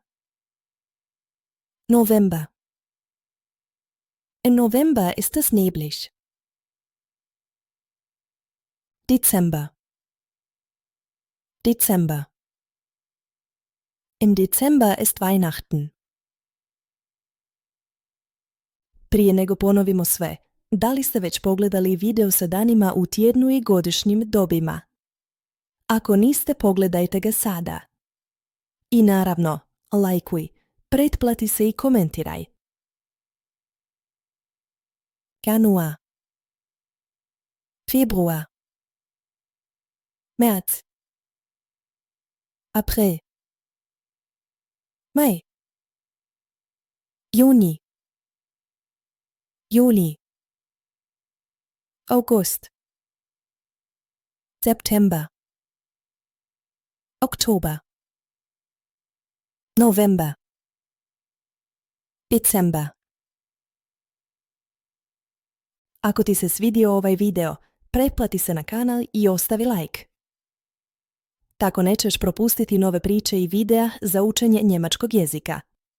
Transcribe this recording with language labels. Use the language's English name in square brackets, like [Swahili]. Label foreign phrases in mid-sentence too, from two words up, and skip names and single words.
[German] November. Im November ist es neblig. Dezember. Dezember. Im Dezember ist Weihnachten. [Croatian] Prije nego ponovimo sve, da li ste već pogledali video sa danima u tjednu i godišnjim dobima? Ako niste, pogledajte ga sada. I naravno, lajkuj, pretplati se i komentiraj. [German] Januar. Februar. März. April. Mai. Juni. Juli. August. September. Oktober. November. Dezember. [Croatian] Ako ti se svidio ovaj video, pretplati se na kanal i ostavi like. Tako nećeš propustiti nove priče i videa za učenje njemačkog jezika.